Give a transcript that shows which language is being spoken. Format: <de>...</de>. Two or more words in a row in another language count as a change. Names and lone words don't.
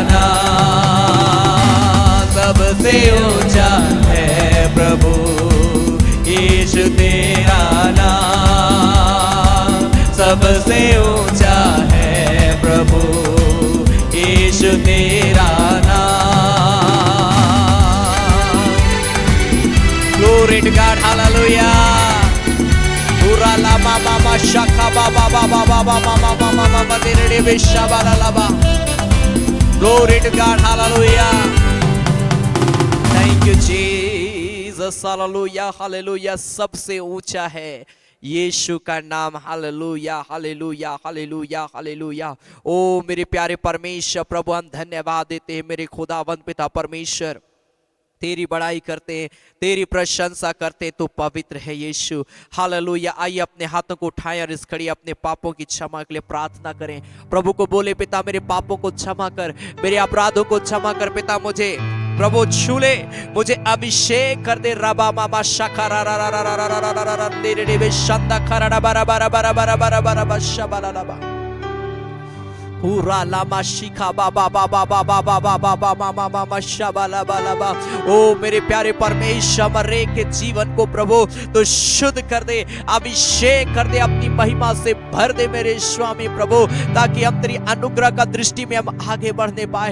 <hi>नाम सबसे ऊंचा है प्रभु, यीशु तेरा नाम सबसे ऊंचा है प्रभु, यीशु तेरा नाम।</hi> <en>Glory to God, hallelujah. Ura lama mama shaka baba baba baba mama mama mama dere besha bara laba. Glory to God, hallelujah. Thank you Jesus, hallelujah, hallelujah.</en> <hi>सबसे ऊंचा है यीशु का नाम, हालेलुया हालेलुया हालेलुया हालेलुया। ओ मेरे प्यारे परमेश्वर प्रभु, हम धन्यवाद देते हैं मेरे खुदावंद पिता परमेश्वर, तेरी बड़ाई करते हैं, तेरी प्रशंसा करते हैं, तू पवित्र है यीशु, हालेलुया। आइए अपने हाथों को उठाएं और इस घड़ी अपने पापों की क्षमा के लिए प्रार्थना करें। प्रभु को बोले, पिता मेरे पापों को क्षमा कर, मेरे अपराधों को क्षमा कर, पिता मुझे प्रभु छू ले, मुझे अभिषेक कर दे। रबा मामा शखरा रा रा रा रा रा रा रा रा रा तेरे देवे शंदा खरा बारा बारा बारा बारा बारा बारा बशबला लबा पूरा लामा शिखा बाबा बाबा बाबा बाबा बाबा मामा मामा शबला बलबा। ओ मेरे प्यारे परमेश्वर, मरे के जीवन को प्रभु तो शुद्ध कर दे, अभिषेक कर दे, अपनी महिमा से भर दे मेरे स्वामी प्रभु, ताकि हम तेरी अनुग्रह का दृष्टि में हम आगे बढ़ने पाए।</hi>